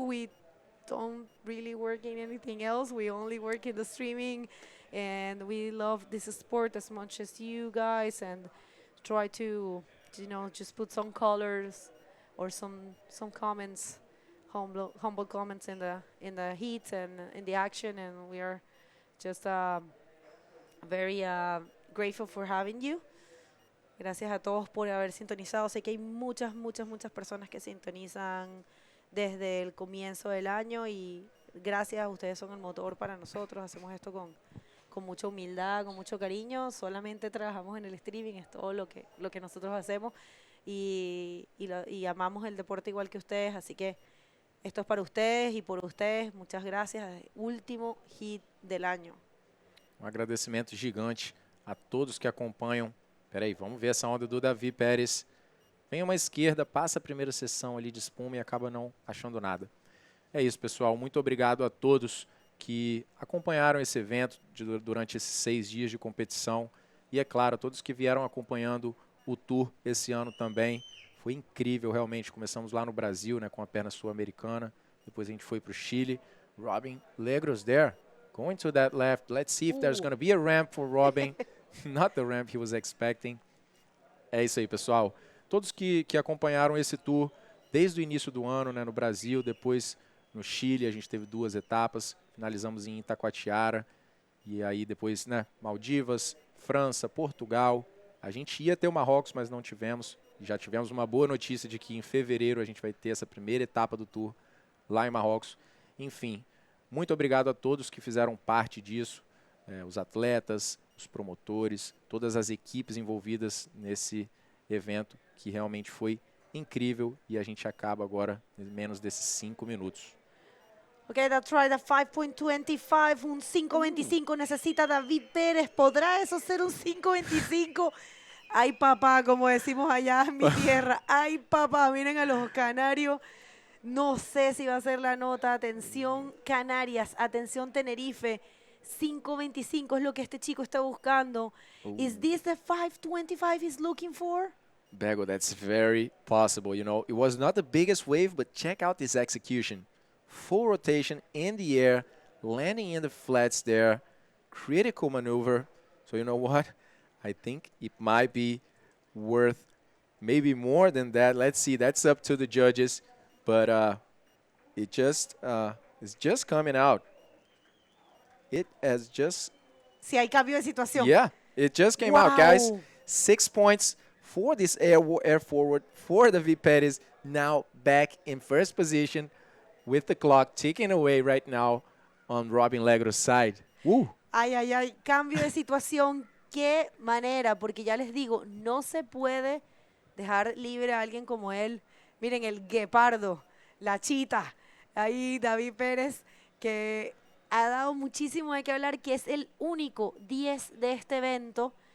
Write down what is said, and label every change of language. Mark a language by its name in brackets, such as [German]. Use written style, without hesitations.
[English] We don't really work in anything else. We only work in the streaming, and we love this sport as much as you guys, and try to, just put some colors or some comments, humble comments in the heat and in the action, and we are just very grateful for having you. [Spanish] Gracias a todos por haber sintonizado. Sé que hay muchas personas que sintonizan desde el comienzo del año, y gracias, ustedes son el motor para nosotros. Hacemos esto con mucha humildad, con mucho cariño. Solamente trabajamos en el streaming, es todo lo que nosotros hacemos, y amamos el deporte igual que ustedes. Así que esto es para ustedes y por ustedes. Muchas gracias. Último hit del año. [Portuguese] Agradecimento gigante a todos que acompanham. Peraí, vamos ver essa onda do Davi Pérez. Vem uma esquerda, passa a primeira sessão ali de espuma e acaba não achando nada. É isso, pessoal. Muito obrigado a todos que acompanharam esse evento durante esses 6 dias de competição. E, é claro, a todos que vieram acompanhando o Tour esse ano também. Foi incrível, realmente. Começamos lá no Brasil, né, com a perna sul-americana. Depois a gente foi para o Chile. [English] Robin Legros there. Going to that left. Let's see if there's going to be a ramp for Robin. Not the ramp he was expecting. [Portuguese] É isso aí, pessoal. Todos que acompanharam esse tour desde o início do ano, né, no Brasil, depois no Chile, a gente teve 2 etapas, finalizamos em Itacoatiara, e aí depois, né, Maldivas, França, Portugal. A gente ia ter o Marrocos, mas não tivemos. Já tivemos uma boa notícia de que em fevereiro a gente vai ter essa primeira etapa do tour lá em Marrocos. Enfim, muito obrigado a todos que fizeram parte disso, os atletas, os promotores, todas as equipes envolvidas nesse evento, que realmente foi incrível, e a gente acaba agora em menos desses 5 minutos. [English] Okay, that's right, a 5.25, [Spanish] un 5.25 necesita David Pérez. ¿Podrá eso ser un 5.25? Ay, papá, como decimos allá en mi tierra. Ay, papá, miren a los canarios. No sé si va a ser la nota. Atención, Canarias. Atención, Tenerife. 5.25 es lo que este chico está buscando. [English] Is this the 5.25 he's looking for? Bego, that's very possible. You know, it was not the biggest wave, but check out this execution. Full rotation in the air, landing in the flats there. Critical maneuver. So you know what? I think it might be worth maybe more than that. Let's see. That's up to the judges. But it's just coming out. It has just... [Spanish] Si hay cambio de situación. [English] Yeah, it just came out, guys. 6 points for this air forward for David Perez. Now back in first position with the clock ticking away right now on Robin Legro's side. Woo. [Spanish] Ay, ay, ay, cambio de situación. Qué manera, porque ya les digo, no se puede dejar libre a alguien como él. Miren, el guepardo, la chita. Ahí David Pérez, que ha dado muchísimo de qué hablar, que es el único 10 de este evento.